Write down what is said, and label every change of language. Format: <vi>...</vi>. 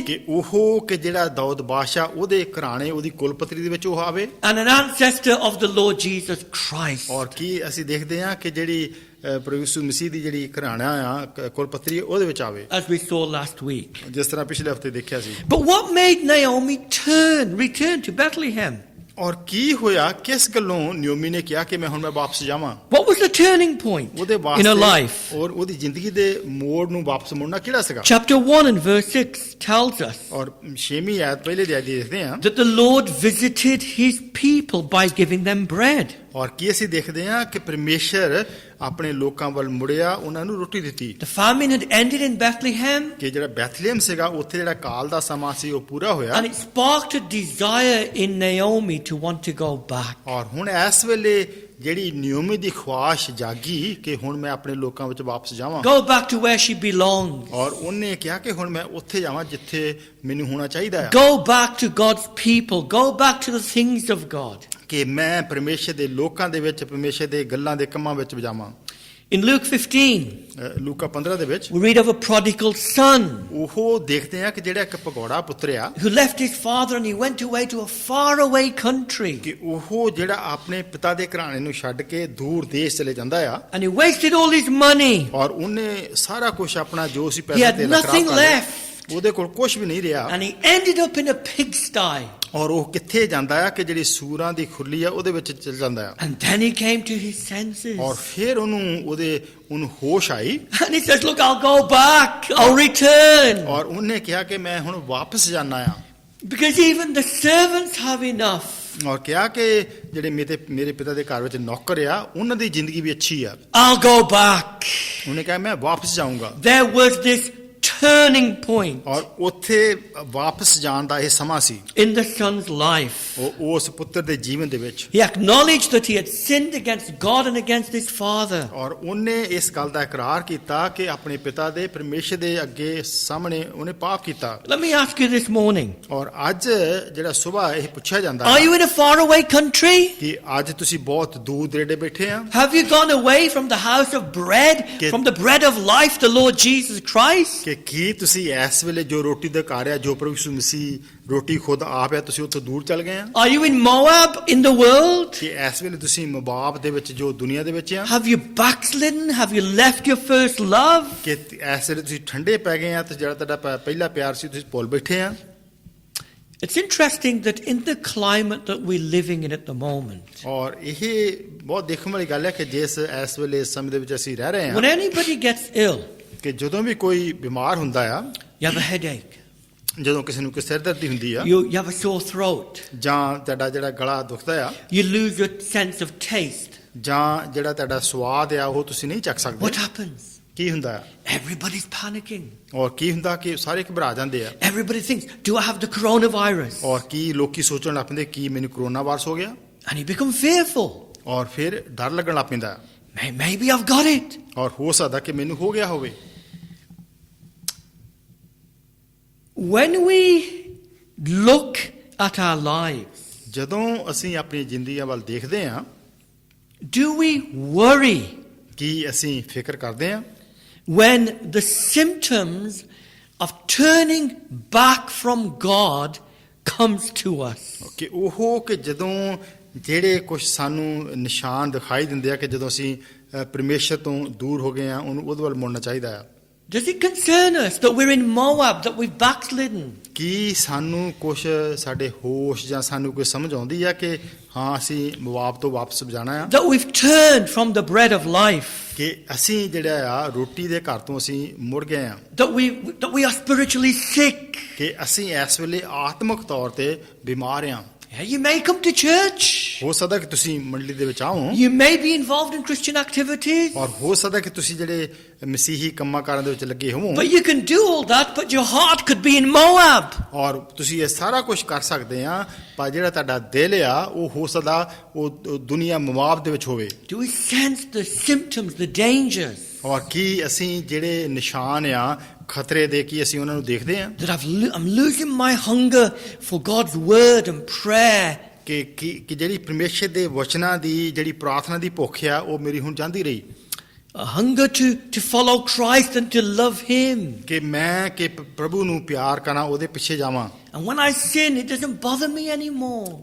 <pa>ਕਿ ਉਹ ਕਿ ਜਿਹੜਾ ਦਾਊਦ ਬਾਦਸ਼ਾਹ ਉਹਦੇ ਘਰਾਣੇ ਉਹਦੀ ਕੁਲਪਤਰੀ ਦੇ ਵਿੱਚ ਉਹ ਆਵੇ।</pa> <en>and an ancestor of the Lord Jesus Christ.</en> <pa>ਔਰ ਕੀ ਅਸੀਂ ਦੇਖਦੇ ਹਾਂ ਕਿ ਜਿਹੜੀ ਪ੍ਰਭੂ ਯਿਸੂ ਮਸੀਹ ਦੀ ਜਿਹੜੀ ਘਰਾਣਾ ਆ ਕੁਲਪਤਰੀ ਉਹਦੇ ਵਿੱਚ ਆਵੇ,</pa> <en>As we saw last week.</en> <pa>ਜਿਸ ਤਰ੍ਹਾਂ ਪਿਛਲੇ ਹਫਤੇ ਦੇਖਿਆ ਸੀ।</pa> <en>But what made Naomi return to Bethlehem?</en> <pa>ਔਰ ਕੀ ਹੋਇਆ, ਕਿਸ ਗੱਲੋਂ ਨਿਓਮੀ ਨੇ ਕਿਹਾ ਕਿ ਮੈਂ ਹੁਣ ਵਾਪਸ ਜਾਵਾਂ?</pa> <en>What was the turning point</en> <pa>ਉਹਦੇ</pa> <en>in her life?</en> <pa>ਔਰ ਉਹਦੀ ਜ਼ਿੰਦਗੀ ਦੇ ਮੋੜ ਨੂੰ ਵਾਪਸ ਮੁੜਨਾ ਕਿਹੜਾ ਸੀਗਾ?</pa> <en>Chapter 1 and verse 6 tells us</en> <pa>ਔਰ 6ਵੀਂ ਆਇਤ ਪਹਿਲੇ ਦੇ ਦੇਖਦੇ ਹਾਂ</pa> <en>that the Lord visited His people by giving them bread.</en> <pa>ਔਰ ਕੀ ਅਸੀਂ ਦੇਖਦੇ ਹਾਂ ਕਿ ਪਰਮੇਸ਼ਰ ਆਪਣੇ ਲੋਕਾਂ ਵੱਲ ਮੁੜਿਆ, ਉਹਨਾਂ ਨੂੰ ਰੋਟੀ ਦਿੱਤੀ।</pa> <en>The famine had ended in Bethlehem</en> <pa>ਕਿ ਜਿਹੜਾ ਬੈਥਲੇਹਮ ਸੀਗਾ ਉੱਥੇ ਜਿਹੜਾ ਕਾਲ ਦਾ ਸਮਾਂ ਸੀ ਉਹ ਪੂਰਾ ਹੋਇਆ।</pa> <en>and it sparked a desire in Naomi to want to go back.</en> <pa>ਔਰ ਹੁਣ ਇਸ ਵੇਲੇ ਜਿਹੜੀ ਨਿਓਮੀ ਦੀ ਖੁਆਇਸ਼ ਜਾਗੀ ਕਿ ਹੁਣ ਮੈਂ ਆਪਣੇ ਲੋਕਾਂ ਵਿੱਚ ਵਾਪਸ ਜਾਵਾਂ।</pa> <en>Go back to where she belongs.</en> <pa>ਔਰ ਉਹਨੇ ਕਿਹਾ ਕਿ ਹੁਣ ਮੈਂ ਉੱਥੇ ਜਾਵਾਂ ਜਿੱਥੇ ਮੈਨੂੰ ਹੋਣਾ ਚਾਹੀਦਾ ਹੈ।</pa> <en>Go back to God's people. Go back to the things of God.</en> <pa>ਕਿ ਮੈਂ ਪਰਮੇਸ਼ਰ ਦੇ ਲੋਕਾਂ ਦੇ ਵਿੱਚ, ਪਰਮੇਸ਼ਰ ਦੇ ਗੱਲਾਂ ਦੇ ਕੰਮਾਂ ਵਿੱਚ ਜਾਵਾਂ।</pa> <en>In Luke 15,</en> <pa>ਲੂਕਾ 15 ਦੇ ਵਿੱਚ</pa> <en>we read of a prodigal son</en> <pa>ਉਹ ਦੇਖਦੇ ਆ ਕਿ ਜਿਹੜਾ ਇੱਕ ਭਗੌੜਾ ਪੁੱਤਰ ਆ</pa> <en>who left his father and he went away to a faraway country.</en> <pa>ਕਿ ਉਹ ਜਿਹੜਾ ਆਪਣੇ ਪਿਤਾ ਦੇ ਘਰਾਣੇ ਨੂੰ ਛੱਡ ਕੇ ਦੂਰ ਦੇਸ਼ ਚਲੇ ਜਾਂਦਾ ਆ</pa> <en>And he wasted all his money.</en> <pa>ਔਰ ਉਹਨੇ ਸਾਰਾ ਕੁਝ ਆਪਣਾ ਜੋ ਸੀ</pa> <en>He</en> <pa>ਪੈਸਾ</pa> <en>had</en> <pa>ਤੇ</pa> <en>nothing left.</en> <pa>ਉਹਦੇ ਕੋਲ ਕੁਝ ਵੀ ਨਹੀਂ ਰਿਹਾ।</pa> <en>And he ended up in a pigsty.</en> <pa>ਔਰ ਉਹ ਕਿੱਥੇ ਜਾਂਦਾ ਆ ਕਿ ਜਿਹੜੀ ਸੂਰਾਂ ਦੀ ਖੁਰਲੀ ਆ ਉਹਦੇ ਵਿੱਚ ਚਲ ਜਾਂਦਾ ਆ।</pa> <en>And then he came to his senses.</en> <pa>ਔਰ ਫਿਰ ਉਹਨੂੰ ਹੋਸ਼ ਆਈ</pa> <en>And he says, look, I'll go back. I'll return.</en> <pa>ਔਰ ਉਹਨੇ ਕਿਹਾ ਕਿ ਮੈਂ ਹੁਣ ਵਾਪਸ ਜਾਣਾ ਆ।</pa> <en>Because even the servants have enough.</en> <pa>ਔਰ ਕਿਹਾ ਕਿ ਜਿਹੜੇ ਮੇਰੇ ਪਿਤਾ ਦੇ ਘਰ ਵਿੱਚ ਨੌਕਰ ਆ ਉਹਨਾਂ ਦੀ ਜ਼ਿੰਦਗੀ ਵੀ ਅੱਛੀ ਆ।</pa> <en>I'll go back.</en> <pa>ਉਹਨੇ ਕਿਹਾ ਮੈਂ ਵਾਪਸ ਜਾਊਂਗਾ।</pa> <en>There was this turning point</en> <pa>ਔਰ ਉੱਥੇ ਵਾਪਸ ਜਾਣ ਦਾ ਇਹ ਸਮਾਂ ਸੀ</pa> <en>in the son's life.</en> <pa>ਉਹ ਉਸ ਪੁੱਤਰ ਦੇ ਜੀਵਨ ਦੇ ਵਿੱਚ।</pa> <en>He acknowledged that he had sinned against God and against his father.</en> <pa>ਔਰ ਉਹਨੇ ਇਸ ਗੱਲ ਦਾ ਇਕਰਾਰ ਕੀਤਾ ਕਿ ਆਪਣੇ ਪਿਤਾ ਦੇ ਪਰਮੇਸ਼ਰ ਦੇ ਅੱਗੇ ਸਾਹਮਣੇ ਉਹਨੇ ਪਾਪ ਕੀਤਾ।</pa> <en>Let me ask you this morning.</en> <pa>ਔਰ ਅੱਜ ਜਿਹੜਾ ਸਵੇਰ ਇਹ ਪੁੱਛਿਆ ਜਾਂਦਾ</pa> <en>Are you in a faraway country?</en> <pa>ਕਿ ਅੱਜ ਤੁਸੀਂ ਬਹੁਤ ਦੂਰ ਦਰੇਡੇ ਬੈਠੇ ਆ</pa> <en>Have you gone away from the house of bread, from the bread of life, the Lord Jesus Christ?</en> <pa>ਕਿ ਕੀ ਤੁਸੀਂ ਇਸ ਵੇਲੇ ਜੋ ਰੋਟੀ ਦਾ ਘਰ ਆ, ਜੋ ਪ੍ਰਭੂ ਯਿਸੂ ਮਸੀਹ ਰੋਟੀ ਖੁਦ ਆਪ ਹੈ, ਤੁਸੀਂ ਉੱਥੋਂ ਦੂਰ ਚਲ ਗਏ ਆ?</pa> <en>Are you in Moab in the world?</en> <pa>ਕਿ ਇਸ ਵੇਲੇ ਤੁਸੀਂ ਮੋਆਬ ਦੇ ਵਿੱਚ ਜੋ ਦੁਨੀਆ ਦੇ ਵਿੱਚ ਆ?</pa> <en>Have you backslidden? Have you left your first love?</en> <pa>ਕਿ ਇਸ ਵੇਲੇ ਤੁਸੀਂ ਠੰਡੇ ਪੈ ਗਏ ਆ ਤੇ ਜਿਹੜਾ ਤੁਹਾਡਾ ਪਹਿਲਾ ਪਿਆਰ ਸੀ ਤੁਸੀਂ ਭੁੱਲ ਬੈਠੇ ਆ?</pa> <en>It's interesting that in the climate that we're living in at the moment,</en> <pa>ਔਰ ਇਹ ਬਹੁਤ ਦੇਖਣ ਵਾਲੀ ਗੱਲ ਹੈ ਕਿ ਜਿਸ ਇਸ ਵੇਲੇ ਇਸ ਸਮੇਂ ਦੇ ਵਿੱਚ ਅਸੀਂ ਰਹਿ ਰਹੇ</pa> <en>when ਹਾਂ anybody gets ill,</en> <pa>ਕਿ ਜਦੋਂ ਵੀ ਕੋਈ ਬਿਮਾਰ ਹੁੰਦਾ ਆ,</pa> <en>you have a headache,</en> <pa>ਜਦੋਂ ਕਿਸੇ ਨੂੰ ਕੋਈ ਸਿਰ ਦਰਦੀ ਹੁੰਦੀ ਆ</pa> <en>you have a sore throat,</en> <pa>ਜਾਂ ਤੁਹਾਡਾ ਜਿਹੜਾ ਗਲਾ ਦੁਖਦਾ ਆ</pa> <en>you lose your sense of taste.</en> <pa>ਜਾਂ ਜਿਹੜਾ ਤੁਹਾਡਾ ਸਵਾਦ ਆ ਉਹ ਤੁਸੀਂ ਨਹੀਂ ਚੱਕ ਸਕਦੇ,</pa> <en>What happens?</en> <pa>ਕੀ ਹੁੰਦਾ ਆ?</pa> <en>Everybody's panicking.</en> <pa>ਔਰ ਕੀ ਹੁੰਦਾ ਕਿ ਸਾਰੇ ਘਬਰਾ ਜਾਂਦੇ ਆ</pa> <en>Everybody thinks, do I have the coronavirus?</en> <pa>ਔਰ ਕੀ ਲੋਕੀ ਸੋਚਣ ਲੱਗ ਪੈਂਦੇ ਕੀ ਮੈਨੂੰ ਕਰੋਨਾ ਵਾਇਰਸ ਹੋ ਗਿਆ?</pa> <en>And you become fearful.</en> <pa>ਔਰ ਫਿਰ ਡਰ ਲੱਗਣ ਲੱਗ ਪੈਂਦਾ ਹੈ।</pa> <en>Maybe I've got it.</en> <pa>ਔਰ ਹੋ ਸਕਦਾ ਕਿ ਮੈਨੂੰ ਹੋ ਗਿਆ ਹੋਵੇ।</pa> <en>When we look at our lives,</en> <pa>ਜਦੋਂ ਅਸੀਂ ਆਪਣੀ ਜ਼ਿੰਦਗੀਆਂ ਵੱਲ ਦੇਖਦੇ ਹਾਂ,</pa> <en>do we worry</en> <pa>ਕੀ ਅਸੀਂ ਫਿਕਰ ਕਰਦੇ ਹਾਂ</pa> <en>when the symptoms of turning back from God comes to us?</en> <pa>ਕਿ ਉਹ ਕਿ ਜਦੋਂ ਜਿਹੜੇ ਕੁਝ ਸਾਨੂੰ ਨਿਸ਼ਾਨ ਦਿਖਾਈ ਦਿੰਦੇ ਆ ਕਿ ਜਦੋਂ ਅਸੀਂ ਪਰਮੇਸ਼ਰ ਤੋਂ ਦੂਰ ਹੋ ਗਏ ਆ, ਉਹਦੇ ਵੱਲ ਮੁੜਨਾ ਚਾਹੀਦਾ ਆ।</pa> <en>Does it concern us that we're in Moab, that we've backslidden?</en> <pa>ਕੀ ਸਾਨੂੰ ਕੁਝ ਸਾਡੇ ਹੋਸ਼ ਜਾਂ ਸਾਨੂੰ ਕੋਈ ਸਮਝ ਆਉਂਦੀ ਆ ਕਿ ਹਾਂ ਅਸੀਂ ਮੁਆਬ ਤੋਂ ਵਾਪਸ ਜਾਣਾ ਆ,</pa> <en>That we've turned from the bread of life?</en> <pa>ਕਿ ਅਸੀਂ ਜਿਹੜਾ ਆ ਰੋਟੀ ਦੇ ਘਰ ਤੋਂ ਅਸੀਂ ਮੁੜ ਗਏ ਆ,</pa> <en>That we are spiritually sick?</en> <pa>ਕਿ ਅਸੀਂ ਇਸ ਵੇਲੇ ਆਤਮਿਕ ਤੌਰ ਤੇ ਬਿਮਾਰ ਆ।</pa> <en>Yeah, you may come to church.</en> <pa>ਹੋ ਸਕਦਾ ਕਿ ਤੁਸੀਂ ਮੰਡਲੀ ਦੇ ਵਿੱਚ ਆਓ,</pa> <en>You may be involved in Christian activities.</en> <pa>ਔਰ ਹੋ ਸਕਦਾ ਕਿ ਤੁਸੀਂ ਜਿਹੜੇ ਮਸੀਹੀ ਕੰਮਾਂ ਕਾਰਾਂ ਦੇ ਵਿੱਚ ਲੱਗੇ ਹੋਵੋ,</pa> <en>But you can do all that, but your heart could be in Moab.</en> <pa>ਔਰ ਤੁਸੀਂ ਇਹ ਸਾਰਾ ਕੁਝ ਕਰ ਸਕਦੇ ਆ, ਪਰ ਜਿਹੜਾ ਤੁਹਾਡਾ ਦਿਲ ਆ ਉਹ ਹੋ ਸਕਦਾ ਉਹ ਦੁਨੀਆ ਮੁਆਬ ਦੇ ਵਿੱਚ ਹੋਵੇ।</pa> <en>Do we sense the symptoms, the dangers?</en> <pa>ਔਰ ਕੀ ਅਸੀਂ ਜਿਹੜੇ ਨਿਸ਼ਾਨ ਆ ਖਤਰੇ ਦੇ, ਕੀ ਅਸੀਂ ਉਹਨਾਂ ਨੂੰ ਦੇਖਦੇ ਆ</pa> <en>That I'm losing my hunger for God's word and prayer.</en> <pa>ਕਿ ਜਿਹੜੀ ਪਰਮੇਸ਼ਰ ਦੇ ਵਚਨਾਂ ਦੀ ਜਿਹੜੀ ਪ੍ਰਾਰਥਨਾ ਦੀ ਭੁੱਖ ਆ ਉਹ ਮੇਰੀ ਹੁਣ ਜਾਂਦੀ ਰਹੀ,</pa> <en>A hunger to follow Christ and to love Him.</en> <pa>ਕਿ ਮੈਂ ਕਿ ਪ੍ਰਭੂ ਨੂੰ ਪਿਆਰ ਕਰਾਂ, ਉਹਦੇ ਪਿੱਛੇ ਜਾਵਾਂ,</pa> <en>And when I sin, it doesn't bother me anymore.</en>